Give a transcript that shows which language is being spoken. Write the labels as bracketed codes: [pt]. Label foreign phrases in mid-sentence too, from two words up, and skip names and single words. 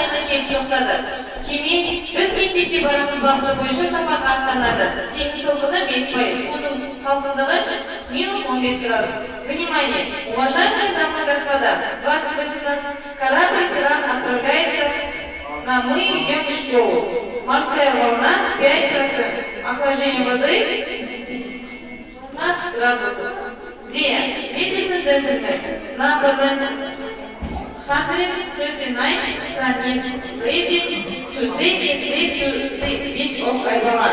[kk] кет тоқтады. Кеме біз мектепке барамыз бағыты бойынша сапарға аттанады. Теңіз толқыны 5%, судың салқындығы -15 градус. [ru] Внимание! Уважаемые дамы и господа, 2018 корабль «Кран» отправляется на «Мы идем в школу». Морская волна 5%. Охлаждение воды 15 градусов. [en] Dear ladies and gentlemen, number 139 Kran is ready to take a trip to the beach of Ayvalık.